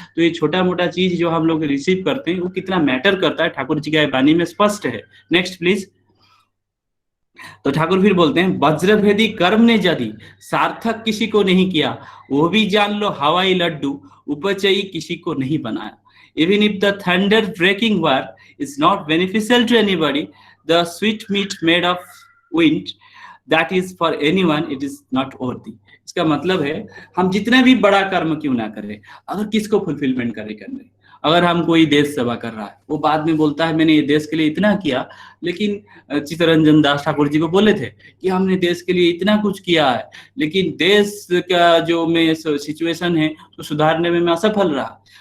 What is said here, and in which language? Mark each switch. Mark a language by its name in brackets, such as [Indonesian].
[Hindi] तो ये छोटा मोटा चीज जो हम लोग रिसीव करते हैं वो कितना मैटर करता है, ठाकुर जी की वाणी में स्पष्ट है। Next please. तो ठाकुर फिर बोलते हैं, वज्रभेदी कर्म ने यदि सार्थक किसी को नहीं किया, वो भी जान लो हवाई लड्डू उपचयी किसी को नहीं बनाया। [English] Even if the thunder breaking war is not beneficial to anybody, the sweet meat made of wind that is for anyone, it is not worthy। [Hindi] इसका मतलब है हम जितना भी बड़ा कर्म क्यों ना करें, अगर किसको फुलफिलमेंट करने, अगर हम कोई देश सेवा कर रहा है, वो बाद में बोलता है मैंने ये देश के लिए इतना किया, लेकिन चित्तरंजन दास ठाकुर जी को बोले थे कि हमने देश के लिए इतना कुछ किया है, लेकिन देश का जो में सिचुएशन है तो सुधारने में मैं असफल रहा।